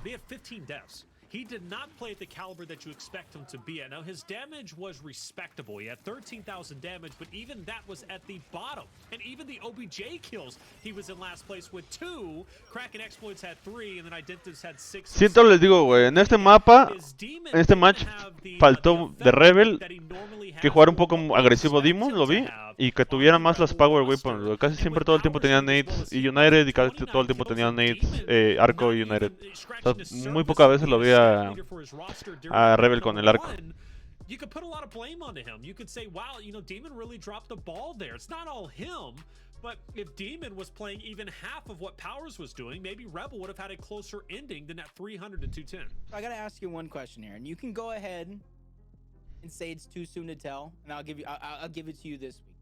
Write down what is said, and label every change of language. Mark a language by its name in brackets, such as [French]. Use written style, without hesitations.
[English] They had 15 deaths. He did not play at the caliber that you expect him to be at. Now, his damage was respectable. He had 13,000 damage, but even that was at the bottom. And even the OBJ kills, he was in last place with 2. Kraken Exploits had 3, and then Identities had 6. [Spanish] Siento les digo, güey, en este mapa, en este match, faltó de Rebel que jugar un poco agresivo Demon, lo vi, y que tuviera más las Power Weapons, güey. Casi siempre todo el tiempo tenían nades y United, y casi todo el tiempo tenían nades, arco y United. O sea, muy pocas veces lo vi a Rebel con el arco. [English] You could put a lot of blame onto him. You could say, wow, you know, Demon really dropped the ball there. It's not all him, but if Demon was playing even half of what Powers was doing, maybe Rebel would have had a closer ending than that 300 to 210. I gotta ask you one question here, and you can go ahead and say it's too soon to tell, and I'll give it to you this week.